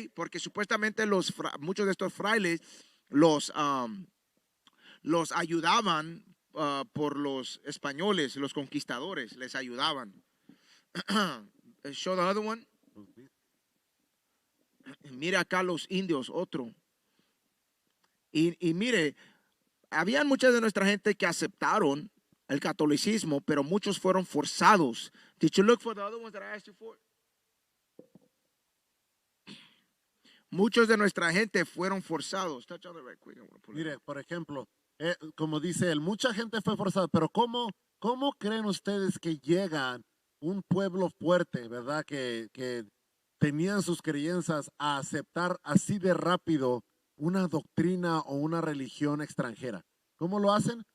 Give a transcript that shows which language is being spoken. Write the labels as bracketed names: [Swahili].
[Spanish] Porque supuestamente muchos de estos frailes los ayudaban por los españoles, los conquistadores, les ayudaban. [English] Show the other one. [Spanish] Mira acá los indios, otro. Y mire, había mucha de nuestra gente que aceptaron el catolicismo, pero muchos fueron forzados. [English] Did you look for the other ones that I asked you for? [Spanish] Muchos de nuestra gente fueron forzados. Mire, por ejemplo, como dice él, mucha gente fue forzada, pero ¿cómo creen ustedes que llegan un pueblo fuerte, verdad, que tenían sus creencias a aceptar así de rápido una doctrina o una religión extranjera? ¿Cómo lo hacen?